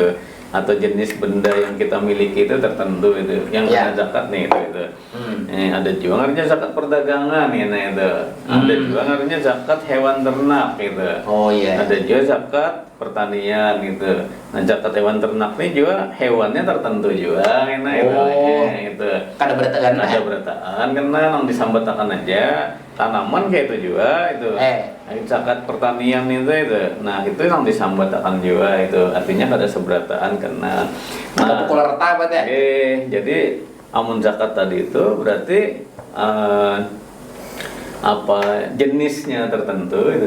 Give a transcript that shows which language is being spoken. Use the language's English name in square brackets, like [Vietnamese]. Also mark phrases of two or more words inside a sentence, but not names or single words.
[Indonesian] Atau jenis benda yang kita miliki itu tertentu itu, yang ada zakat nih itu. Ada juga ngaruhnya zakat perdagangan ya nah itu. Ada juga ngaruhnya zakat hewan ternak gitu. Oh iya. Ada juga zakat pertanian gitu. Nah, zakat hewan ternak ini juga hewannya tertentu juga enak itu. [Banjar] Kada berataan lah. Ada berataan karena nang disambatakan aja tanaman kayak itu juga itu. [Indonesian] Zakat pertanian itu. Nah, itu yang disambatakan juga itu. Artinya kada seberataan karena pukul rata berarti ya. Jadi amun zakat tadi itu berarti apa jenisnya tertentu itu.